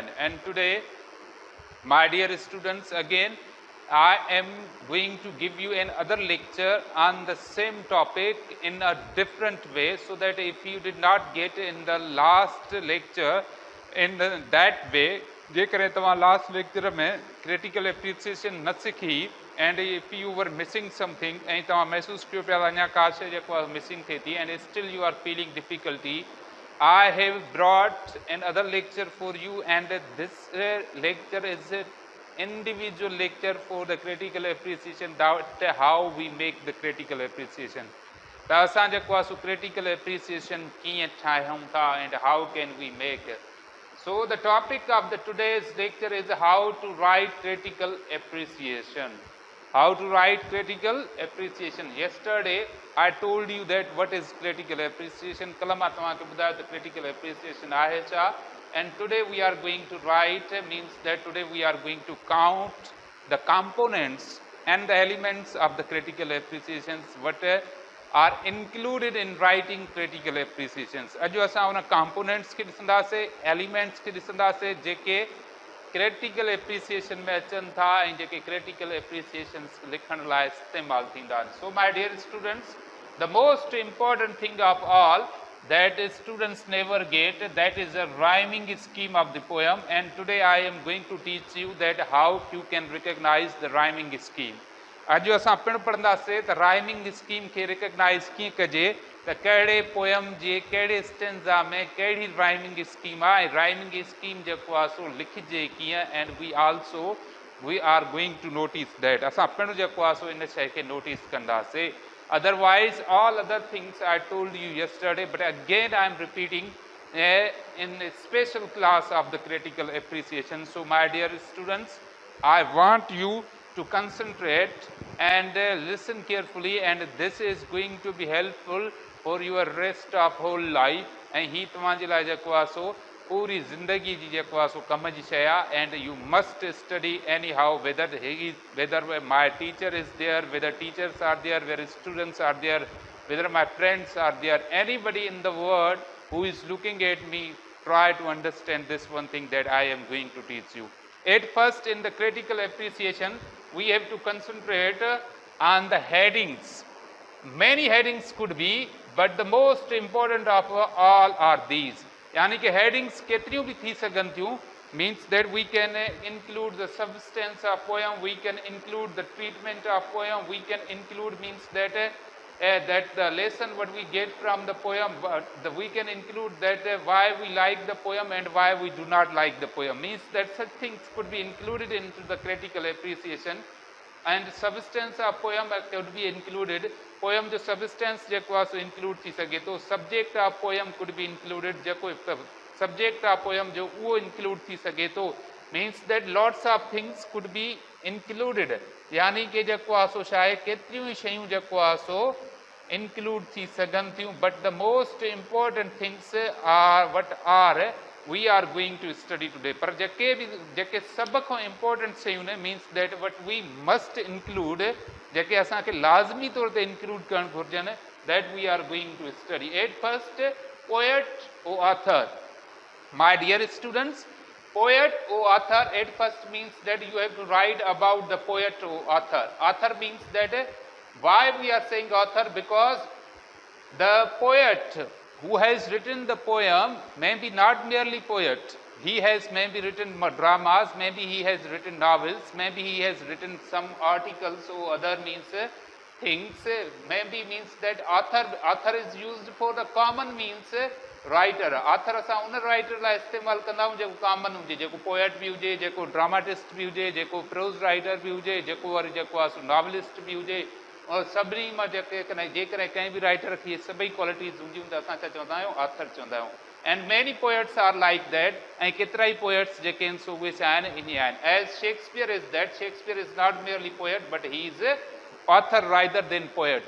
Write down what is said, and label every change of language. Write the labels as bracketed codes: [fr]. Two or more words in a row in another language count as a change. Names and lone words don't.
[en] And today, my dear students, again I am going to give you another lecture on the same topic in a different way, so that if you did not get in the last lecture in that way, [sd] जेकॾहिं तव्हां [en] last lecture [sd] में [en] critical appreciation [sd] न सिखी, [en] and if you were missing something [sd] ऐं तव्हां महसूस कयो पिया अञा का शइ जेको आहे मिसिंग थिए थी, [en] and still you are feeling difficulty, I have brought another lecture for you, and this lecture is an individual lecture for the critical appreciation, that how we make the critical appreciation. [sd] त असां जेको आहे सो [en] critical appreciation [sd] कीअं ठाहियूं था, [en] and how can we make it. So the topic of the today's lecture is how to write critical appreciation. How to write critical appreciation. Yesterday I told you that what is critical appreciation. [sd] कल मां तव्हांखे ॿुधायो त [en] critical appreciation [sd] आहे छा. [en] And today we are going to write, means that today we are going to count the components and the elements of the critical appreciations what are included in writing critical appreciations. [sd] अॼु असां उन components खे ॾिसंदासीं, elements खे ॾिसंदासीं जेके [en] critical appreciation [sd] में अचनि था ऐं जेके [en] critical appreciations [sd] लिखण लाइ इस्तेमालु थींदा आहिनि. [en] So my dear students, the most important thing of all that students never get, that is a rhyming scheme of the poem, and today I am going to teach you that how you can recognize the rhyming scheme. [sd] अॼु असां पिणु पढ़ंदासीं त [en] rhyming scheme [sd] खे रिकग्नाइज़ कीअं कजे, त कहिड़े पोयम जे कहिड़े स्टेंजा में कहिड़ी [en] rhyming scheme [sd] आहे, [en] rhyming scheme [sd] जेको आहे सो लिखिजे कीअं, [en] And we are going to notice that. [sd] असां पिणु जेको आहे सो इन शइ खे नोटिस कंदासीं. [en] Otherwise all other things I told you yesterday, but again I am repeating in a special class of the critical appreciation. So my dear students, I want you to concentrate and listen carefully, and this is going to be helpful for your rest of whole life. [sd] And ही तव्हांजे लाइ जेको आहे सो पूरी ज़िंदगी जी जेको आहे सो कम जी शइ आहे. [en] And you must study anyhow, whether my teacher is there, whether teachers are there, whether students are there, whether my friends are there, anybody in the world who is looking at me, try to understand this one thing that I am going to teach you. At first, in the critical appreciation, we have to concentrate on the headings. Many headings could be, but the most important of all are these. यानी कि headings केतिरियूं बि थी सघनि थियूं, means that we can include the substance of poem, we can include the treatment of poem, we can include means that the lesson what we get from the poem, we can include that why we like the poem and why we do not like the poem, means that such things could be included into the critical appreciation. and substance of poem could be included. [sd] Poem जो substance जेको आहे सो include थी सघे थो. [en] Subject of poem could be included. [sd] जेको [en] subject of poem [sd] जो उहो include थी सघे थो. [en] Means that lots of things could be included. [sd] यानी कि जेको आहे सो छा आहे केतिरियूं शयूं जेको आहे सो include थी सघनि थियूं. [en] But the most important things are what are we are going to study today. [sd] पर जेके सभ खां important शयूं आहिनि [en] means that what we must include [sd] जेके असांखे लाज़मी तौर ते include करणु घुरिजनि [en] that we are going to study. At first, poet or author. My dear students, poet or author at first means that you have to write about the poet or author. Author means that why we are saying author, because the poet who has written the poem may be not merely poet. He has maybe written dramas, maybe he has written novels, maybe he has written some articles or other means things. Maybe means that author is used for the common means writer. [sd] Author असां उन writer लाइ इस्तेमालु कंदा आहियूं जेको common हुजे, जेको poet बि हुजे, जेको dramatist बि हुजे, जेको [en] prose writer [sd] बि हुजे, जेको वरी जेको आहे novelist बि हुजे. और सभिनी मां जेकॾहिं कंहिं बि राइटर खे सभई क्वालिटीज़ हूंदियूं त असां छा चवंदा आहियूं ऑथर चवंदा आहियूं. [en] And many poets are like that. [sd] ऐं केतिरा ई पोएट्स जेके आहिनि सो उहे छा आहिनि इन आहिनि. [en] As Shakespeare is that. Shakespeare is not merely poet but he is author rather than poet.